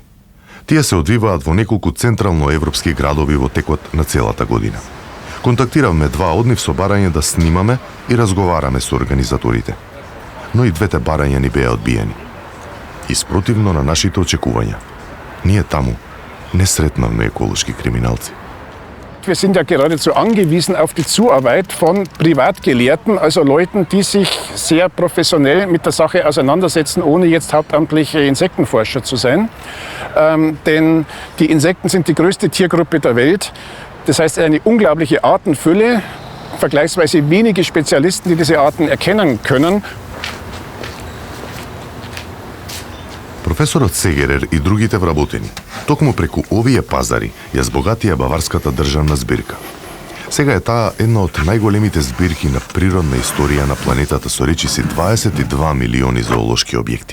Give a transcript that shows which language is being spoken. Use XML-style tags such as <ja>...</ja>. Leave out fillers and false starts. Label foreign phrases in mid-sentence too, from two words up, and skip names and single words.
<mk>Тие се одвиваат во неколку централно-европски градови во текот на целата година. Контактиравме два од нив со барање да снимаме и разговараме со организаторите. Но и двете барања ни беа одбиени. Испротивно на нашите очекувања, ние таму не сретнавме еколошки криминалци.</mk> <de>Wir sind ja geradezu angewiesen auf die Zuarbeit von Privatgelehrten, also Leuten, die sich sehr professionell mit der Sache auseinandersetzen, ohne jetzt hauptamtliche Insektenforscher zu sein. Denn die Insekten sind die größte Tiergruppe der Welt. Das heißt, eine unglaubliche Artenfülle, vergleichsweise wenige Spezialisten, die diese Arten erkennen können.</de> <mk>Професорот Сегерер и другите вработени токму преку овие пазари ја збогатија баварската државна збирка. Сега е таа една од најголемите збирки на природна историја на планетата со речиси 22 милиони зоолошки објекти.</mk>